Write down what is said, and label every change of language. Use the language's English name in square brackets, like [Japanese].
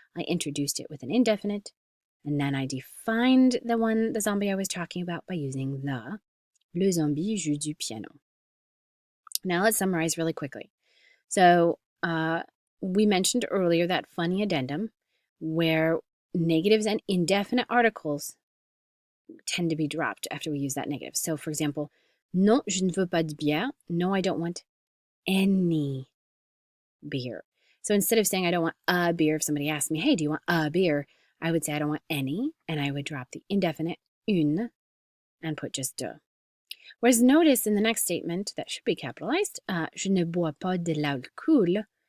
[English] I introduced it with an indefinite, and then I defined the zombie I was talking about by using the. [French] Le zombie joue du piano. [English] Now, let's summarize really quickly. So, we mentioned earlier that funny addendum where negatives and indefinite articles tend to be dropped after we use that negative. So, for example, [French] non, je ne veux pas de bière. [English] No, I don't want any beer. So instead of saying I don't want a beer, if somebody asked me, hey, do you want a beer? I would say I don't want any, and I would drop the indefinite une and put just de. Whereas notice in the next statement that should be capitalized, [French] je ne bois pas de l'alcool.